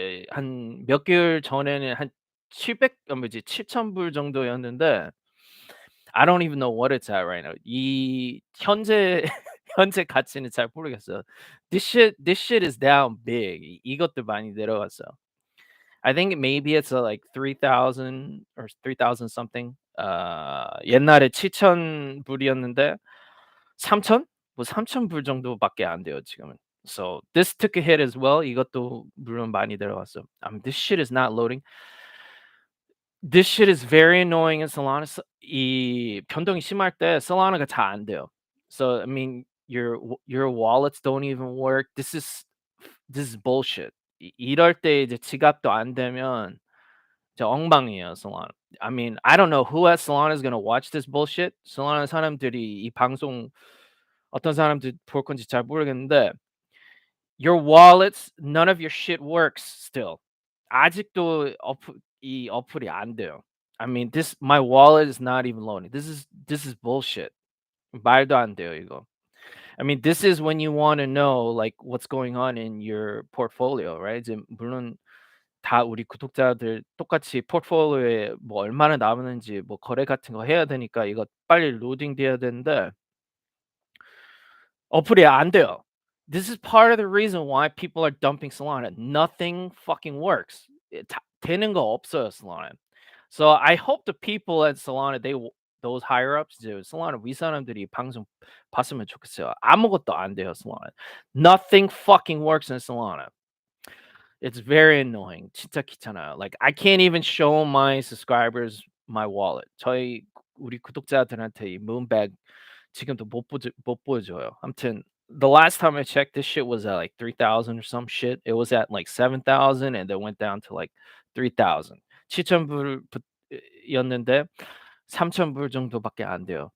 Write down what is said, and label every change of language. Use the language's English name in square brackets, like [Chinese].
[Korean] 한 몇 개월 전에는 한 700 뭐지 7,000불 정도였는데 [English] I don't even know what it's at right now. [Korean] 이 현재 현재 가치는 잘 모르겠어요. [English] This shit is down big. [Korean] 이것도 많이 내려갔어. [English] I think maybe it's like 3,000 or 3,000 something. [Korean] 옛날에 7,000 불이었는데 3,000? 뭐 3,000 불 정도밖에 안 돼요 지금은. [English] So this took a hit as well. [Korean] 이것도 물론 많이 내려갔어. [English] This shit is not loading. This shit is very annoying in Solana. [Korean] 이 변동이 심할 때 Solana가 잘 안 돼요. [English] So I mean your wallets don't even work. This is bullshit. [Korean] 이럴 때 이제 지갑도 안 되면 진짜 엉망이에요 Solana. [English] I mean, I don't know who at Solana is gonna watch this bullshit. [Korean] Solana 사람들이 이 방송 어떤 사람들 볼 건지 잘 모르겠는데 [English] your wallets, none of your shit works still. [Korean] 아직도 이 어플이 안 돼요. [English] I mean, my wallet is not even loading. This is bullshit. [Korean] 말도 안 돼요 이거. [English] I mean, this is when you want to know like what's going on in your portfolio, right? [Korean] 이제 물론 다 우리 구독자들 똑같이 포트폴리오에 뭐 얼마나 남았는지 뭐 거래 같은 거 해야 되니까 이거 빨리 로딩 돼야 되는데 어플이 안 돼요. [English] This is part of the reason why people are dumping Solana. Nothing fucking works. [Korean] 되는 거 없어요, Solana. [English] So I hope the people at Solana, those higher ups, [Korean] 이제 Solana 윗사람들이 방송 봤으면 좋겠어요. 아무것도 안 돼요, Solana. [English] Nothing fucking works in Solana. It's very annoying. [Korean] 진짜 귀찮아요. [English] Like I can't even show my subscribers my wallet. [Korean] 우리 구독자들한테 이 moonbag 지금도 못 보여줘요. 아무튼 [English] the last time I checked, this shit was at like 3,000 or some shit. It was at like 7,000 and then went down to like 3,000. [Korean] 7,000불 였는데 3,000불 정도밖에 안 돼요.